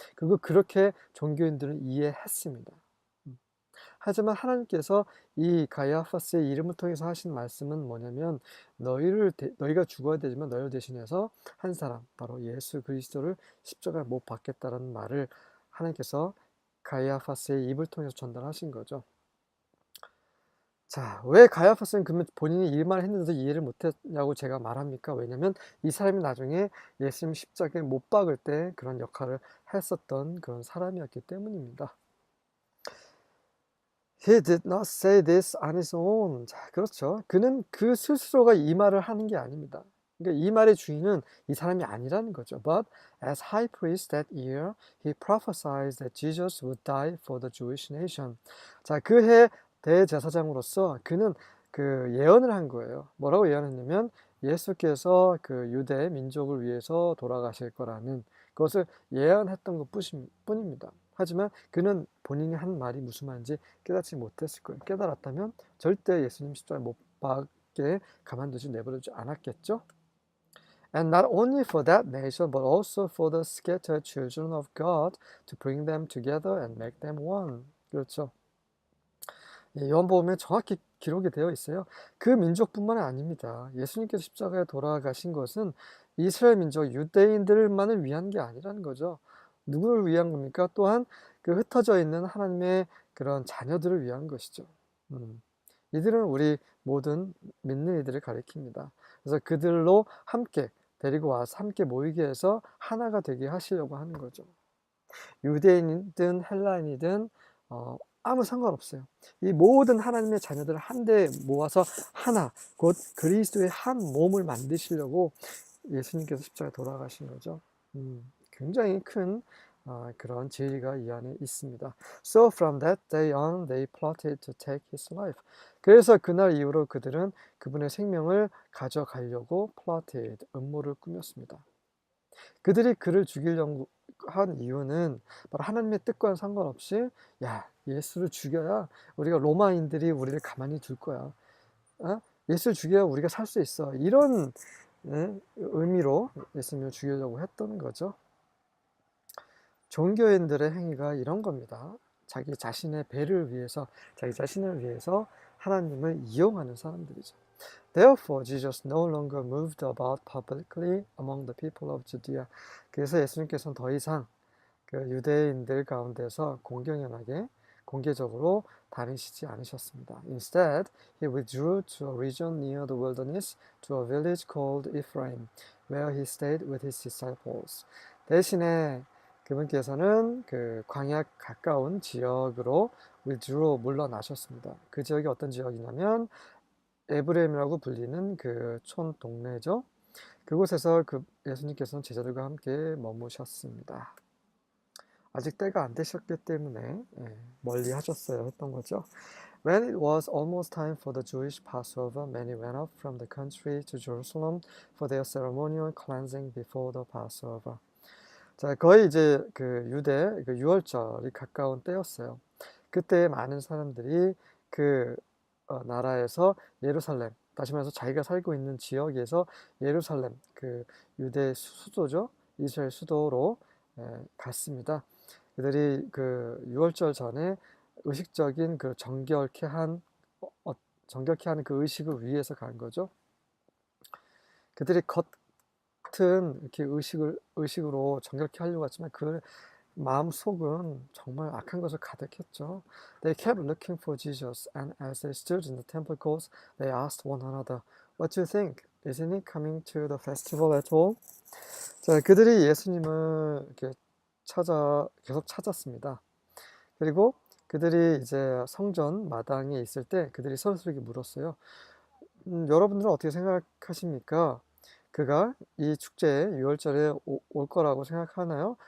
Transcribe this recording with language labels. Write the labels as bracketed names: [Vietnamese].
[Korean] 그리고 그렇게 종교인들은 이해했습니다. 하지만 하나님께서 이 가이아파스의 이름을 통해서 하신 말씀은 뭐냐면 너희가 죽어야 되지만 너희를 대신해서 한 사람, 바로 예수 그리스도를 십자가에 못 박겠다는 말을 하나님께서 가이아파스의 입을 통해서 전달하신 거죠. 자, 왜 가이아파스는 그러면 본인이 이 말을 했는데도 이해를 못했냐고 제가 말합니까? 왜냐면 이 사람이 나중에 예수님 십자가에 못 박을 때 그런 역할을 했었던 그런 사람이었기 때문입니다. [English] He did not say this on his own. [Korean] 자, 그렇죠. 그는 그 스스로가 이 말을 하는 게 아닙니다. 그러니까 이 말의 주인은 이 사람이 아니라는 거죠. [English] But as high priest that year, he prophesied that Jesus would die for the Jewish nation. [Korean] 자, 그 해 대제사장으로서 그는 그 예언을 한 거예요. 뭐라고 예언했냐면 예수께서 그 유대 민족을 위해서 돌아가실 거라는 그것을 예언했던 것 뿐입니다. 하지만 그는 본인이 한 말이 무슨 말인지 깨닫지 못했을 거예요. 깨달았다면 절대 예수님 십자가에 못 박게 가만두지 내버려두지 않았겠죠. [English] And not only for that nation, but also for the scattered children of God to bring them together and make them one. [Korean] 그렇죠. 요한복음에 정확히 기록이 되어 있어요. 그 민족뿐만 아닙니다. 예수님께서 십자가에 돌아가신 것은 이스라엘 민족 유대인들만을 위한 게 아니라는 거죠. 누구를 위한 겁니까? 또한 그 흩어져 있는 하나님의 그런 자녀들을 위한 것이죠. 이들은 우리 모든 믿는 이들을 가리킵니다. 그래서 그들로 함께 데리고 와서 함께 모이게 해서 하나가 되게 하시려고 하는 거죠. 유대인이든 헬라인이든 아무 상관없어요. 이 모든 하나님의 자녀들을 한데 모아서 하나, 곧 그리스도의 한 몸을 만드시려고 예수님께서 십자가에 돌아가신 거죠. 굉장히 큰 그런 진리가 이 안에 있습니다. [English] So from that day on, they plotted to take his life. [Korean] 그래서 그날 이후로 그들은 그분의 생명을 가져가려고 plotted, 음모를 꾸몄습니다. 그들이 그를 죽이려고 한 이유는 바로 하나님의 뜻과는 상관없이 야, 예수를 죽여야 우리가 로마인들이 우리를 가만히 둘 거야. 예수를 죽여야 우리가 살 수 있어. 이런 의미로 예수님을 죽이려고 했던 거죠. 종교인들의 행위가 이런 겁니다. 자기 자신의 배를 위해서, 자기 자신을 위해서 하나님을 이용하는 사람들이죠. [English] Therefore, Jesus no longer moved about publicly among the people of Judea. [Korean] 그래서 예수님께서는 더 이상 그 유대인들 가운데서 공경연하게 공개적으로 다니시지 않으셨습니다. [English] Instead, he withdrew to a region near the wilderness, to a village called Ephraim, where he stayed with his disciples. [Korean] 대신에 그분께서는 그 광야 가까운 지역으로 withdrew 물러나셨습니다. 그 지역이 어떤 지역이냐면 에브레임이라고 불리는 그 촌 동네죠. 그곳에서 그 예수님께서는 제자들과 함께 머무셨습니다. 아직 때가 안 되셨기 때문에 멀리 하셨어야 했던 거죠. [English] When it was almost time for the Jewish Passover, many went up from the country to Jerusalem for their ceremonial cleansing before the Passover. [Korean] 자, 거의 이제 그 유대 그 유월절이 가까운 때였어요. 그때 많은 사람들이 그 나라에서 예루살렘, 다시 말해서 자기가 살고 있는 지역에서 예루살렘, 그 유대 수도죠, 이스라엘 수도로 갔습니다. 그들이 그 유월절 전에 의식적인 그 정결케 하는 그 의식을 위해서 간 거죠. 그들이 겉은 이렇게 의식으로 정결케 하려고 했지만 그 마음 속은 정말 악한 것을 가득했죠. [English] They kept looking for Jesus, and as they stood in the temple courts, they asked one another, "What do you think? Isn't he coming to the festival at all?" [Korean] 자, 그들이 예수님을 이렇게 계속 찾았습니다. 그리고 그들이 이제 성전 마당에 있을 때 그들이 서로서로 물었어요. 여러분들은 어떻게 생각하십니까? 그가 이 축제에 유월절에 올 거라고 생각하나요?